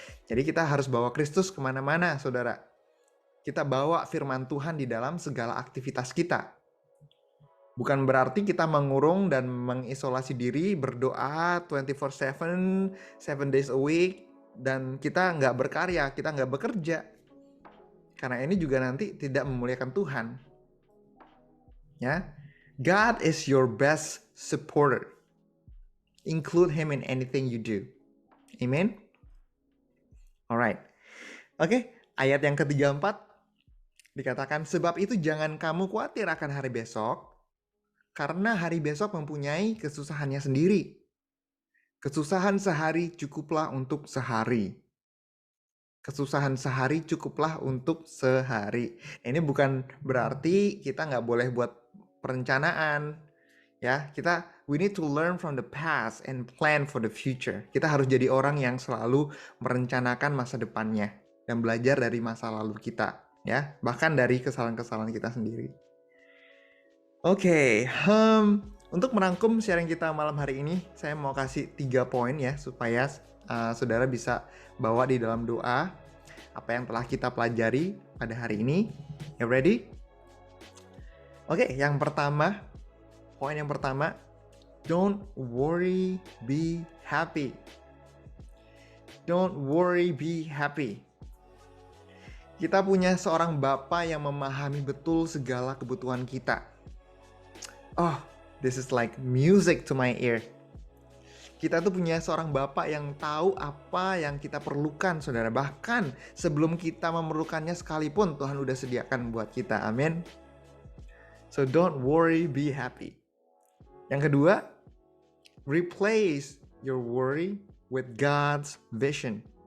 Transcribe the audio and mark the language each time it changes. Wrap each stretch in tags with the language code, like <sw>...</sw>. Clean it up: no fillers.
<id>Jadi kita harus bawa Kristus kemana-mana, saudara. Kita bawa firman Tuhan di dalam segala aktivitas kita. Bukan berarti kita mengurung dan mengisolasi diri, berdoa 24/7,</id> <en>7 days a week,</en> <id>dan kita nggak berkarya, kita nggak bekerja. Karena ini juga nanti tidak memuliakan Tuhan.</id> <en>Ya, God is your best supporter. Include Him in anything you do.</en> <id>Amen. Alright. Oke, ayat yang ke-34 dikatakan, sebab itu jangan kamu khawatir akan hari besok, karena hari besok mempunyai kesusahannya sendiri. Kesusahan sehari cukuplah untuk sehari. Kesusahan sehari cukuplah untuk sehari. Ini bukan berarti kita nggak boleh buat perencanaan.</id> <en>Ya, we need to learn from the past and plan for the future.</en> <id>Kita harus jadi orang yang selalu merencanakan masa depannya dan belajar dari masa lalu kita, ya, bahkan dari kesalahan-kesalahan kita sendiri. Oke, untuk merangkum sharing kita malam hari ini, saya mau kasih 3 poin ya, supaya saudara bisa bawa di dalam doa apa yang telah kita pelajari pada hari ini.</id> <en>You ready?</en> <id>Oke, poin yang pertama,</id> <en>don't worry, be happy. Don't worry, be happy.</en> <id>Kita punya seorang Bapa yang memahami betul segala kebutuhan kita.</id> <en>Oh, this is like music to my ear.</en> <id>Kita tuh punya seorang Bapa yang tahu apa yang kita perlukan, saudara. Bahkan sebelum kita memerlukannya sekalipun, Tuhan udah sediakan buat kita. Amin.</id> <en>So don't worry, be happy.</en> <id>Yang kedua,</id> <en>replace your worry with God's vision.</en>